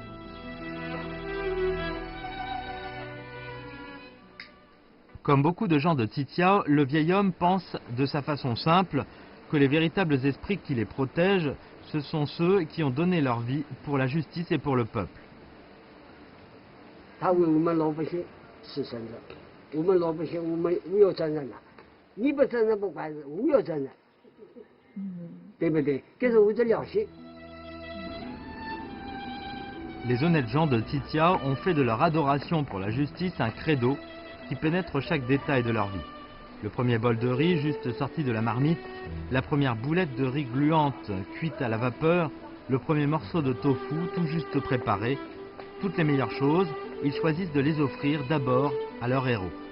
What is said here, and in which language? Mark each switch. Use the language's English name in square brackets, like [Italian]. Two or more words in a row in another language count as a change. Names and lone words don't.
[French] Comme beaucoup de gens de Titia, le vieil homme pense de sa façon simple que les véritables esprits qui les protègent, ce sont ceux qui ont donné leur vie pour la justice et pour le peuple. [Chinese] 他为我们老百姓牺牲了，我们老百姓我有责任了，你不承认不管事，我有责任，对不对？这是我的良心。 [French] Les honnêtes gens de Titia ont fait de leur adoration pour la justice un credo qui pénètre chaque détail de leur vie. Le premier bol de riz juste sorti de la marmite, la première boulette de riz gluante cuite à la vapeur, le premier morceau de tofu tout juste préparé, toutes les meilleures choses, ils choisissent de les offrir d'abord à leur héros.